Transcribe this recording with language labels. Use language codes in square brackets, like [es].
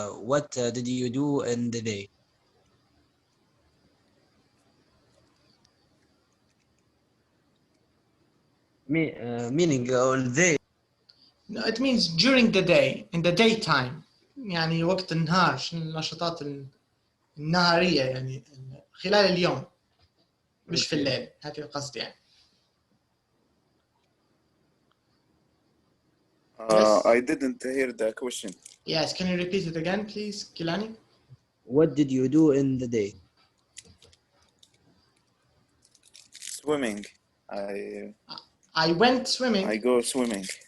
[en] What did you do in the day? Meaning all day. No, it means during the day, in the daytime. [ar] يعني وقت النهار، شنو النشاطات النهارية يعني خلال اليوم مش في الليل، هذه القصد يعني. [en] Yes. I didn't hear the question. Yes, can you repeat it again, please, Kilani? What did you do in the day? Swimming. I went swimming. I go swimming.